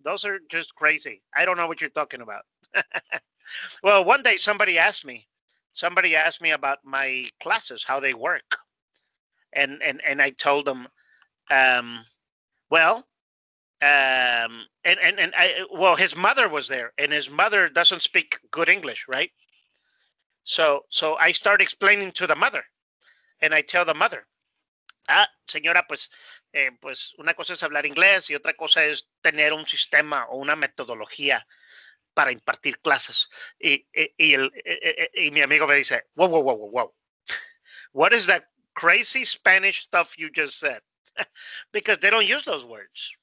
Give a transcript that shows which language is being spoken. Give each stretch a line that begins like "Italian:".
English: Those are just crazy. I don't know what you're talking about. Well, one day somebody asked me about my classes, how they work, and I told them, um, well, well, his mother was there, and his mother doesn't speak good English, right? So I start explaining to the mother,
Spanish: and I tell the mother, señora, pues una cosa es hablar inglés y otra cosa es tener un sistema o una metodología para impartir clases. Y mi amigo me dice,
English: whoa. What is that crazy Spanish stuff you just said? Because they don't use those words.